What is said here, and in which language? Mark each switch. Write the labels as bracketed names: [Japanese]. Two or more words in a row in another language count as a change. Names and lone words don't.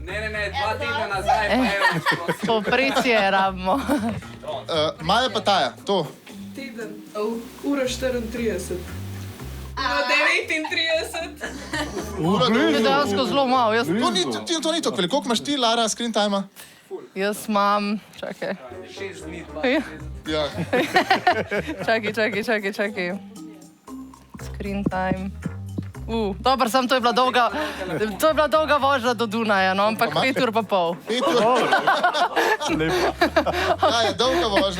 [Slovenian] Ne, 2 tedna nazaj, pa eno. Povprečje rabimo. Maja pa Taja, to. Teden. Ura 34. Ura 39. To je dejansko zelo malo. To ni to, koliko imaš ti, Lara, [English] screen time-a? [Slovenian] Jaz imam... Čakaj. 6 dni, Ja. Čakaj. [English] Screen time. [Slovenian] Dobro, sam to je bila dolga vožnja do Dunaja, no, ampak 5 ur pa pol. 5 ur. Ja, je dolga vožnja.